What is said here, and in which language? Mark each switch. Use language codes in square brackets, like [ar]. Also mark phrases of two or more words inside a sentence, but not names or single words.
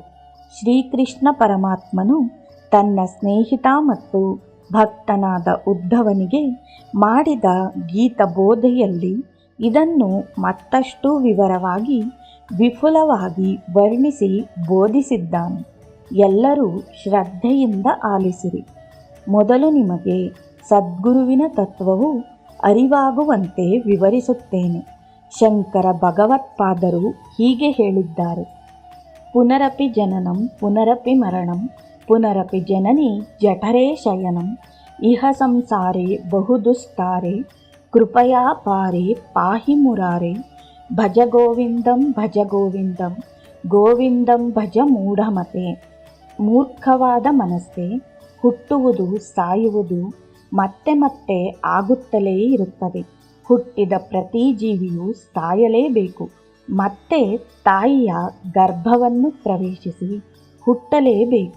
[kn] ಶ್ರೀಕೃಷ್ಣ ಪರಮಾತ್ಮನು ತನ್ನ ಸ್ನೇಹಿತ ಮತ್ತು ಭಕ್ತನಾದ ಉದ್ಧವನಿಗೆ ಮಾಡಿದ ಗೀತಬೋಧೆಯಲ್ಲಿ ಇದನ್ನು ಮತ್ತಷ್ಟು ವಿವರವಾಗಿ ವಿಪುಲವಾಗಿ ವರ್ಣಿಸಿ ಬೋಧಿಸಿದ್ದಾನೆ. ಎಲ್ಲರೂ ಶ್ರದ್ಧೆಯಿಂದ ಆಲಿಸಿರಿ. ಮೊದಲು ನಿಮಗೆ ಸದ್ಗುರುವಿನ ತತ್ವವು ಅರಿವಾಗುವಂತೆ ವಿವರಿಸುತ್ತೇನೆ. ಶಂಕರ ಭಗವತ್ಪಾದರು ಹೀಗೆ ಹೇಳಿದ್ದಾರೆ: [sa] ಪುನರಪಿ ಜನನಂ ಪುನರಪಿ ಮರಣಂ ಪುನರಪಿ ಜನನಿ ಜಠರೇ ಶಯನಂ ಇಹ ಸಂಸಾರೇ ಬಹುದುಸ್ತಾರೆ ಕೃಪಯಾ ಪಾರೆ ಪಾಹಿ ಮುರಾರೆ ಭಜ ಗೋವಿಂದಂ ಗೋವಿಂದಂ ಭಜ ಮೂಢಮತೆ. [kn] ಮೂರ್ಖವಾದ ಮನಸ್ಸೇ, ಹುಟ್ಟುವುದು ಸಾಯುವುದು ಮತ್ತೆ ಮತ್ತೆ ಆಗುತ್ತಲೇ ಇರುತ್ತದೆ. ಹುಟ್ಟಿದ ಪ್ರತಿ ಜೀವಿಯು ಸಾಯಲೇಬೇಕು, ಮತ್ತೆ ತಾಯಿಯ ಗರ್ಭವನ್ನು ಪ್ರವೇಶಿಸಿ ಹುಟ್ಟಲೇಬೇಕು.